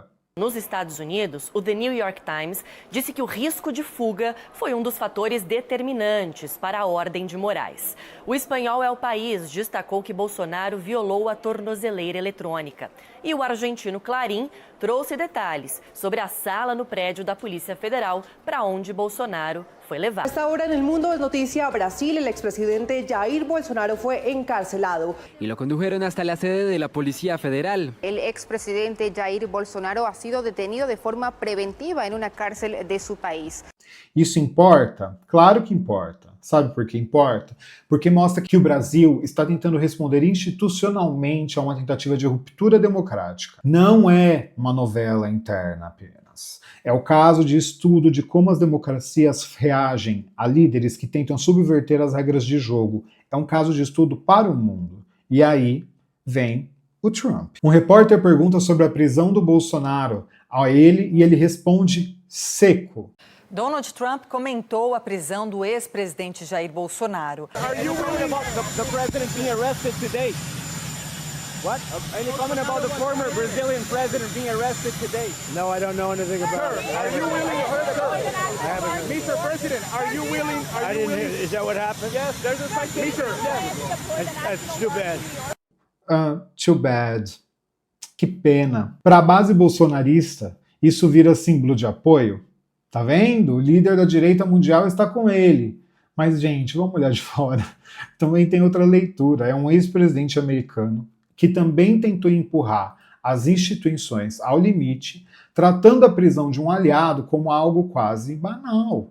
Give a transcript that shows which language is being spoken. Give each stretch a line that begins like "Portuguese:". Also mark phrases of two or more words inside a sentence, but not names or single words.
Portuguese: Nos Estados Unidos, o The New York Times disse que o risco de fuga foi um dos fatores determinantes para a ordem de Moraes. O espanhol É o País destacou que Bolsonaro violou a tornozeleira eletrônica. E o argentino Clarín trouxe detalhes sobre a sala no prédio da Polícia Federal para onde Bolsonaro fue levado.
Spanish: Esta hora en el mundo es noticia: Brasil, el expresidente Jair Bolsonaro fue encarcelado. Y lo condujeron hasta la sede de la Policía Federal. El expresidente Jair Bolsonaro ha sido detenido de forma preventiva en una cárcel de su país.
Portuguese: Isso importa? Claro que importa. Sabe por que importa? Porque mostra que o Brasil está tentando responder institucionalmente a uma tentativa de ruptura democrática. Não é uma novela interna apenas. É o caso de estudo de como as democracias reagem a líderes que tentam subverter as regras de jogo. É um caso de estudo para o mundo. E aí vem o Trump. Um repórter pergunta sobre a prisão do Bolsonaro a ele e ele responde seco. Donald Trump comentou a prisão do ex-presidente Jair Bolsonaro.
English: Are you worried about the president being arrested today? What? Any comment about the former Brazilian president being arrested today? No, I don't know anything about it. Are you willing to hurt us? Mr. President, are you willing? I didn't hear. Is that what happened? Yes, there's a citation. That's too bad. Too bad.
Portuguese: Que pena. Para a base bolsonarista, isso vira símbolo de apoio. Tá vendo? O líder da direita mundial está com ele. Mas, gente, vamos olhar de fora. Também tem outra leitura. É um ex-presidente americano que também tentou empurrar as instituições ao limite, tratando a prisão de um aliado como algo quase banal.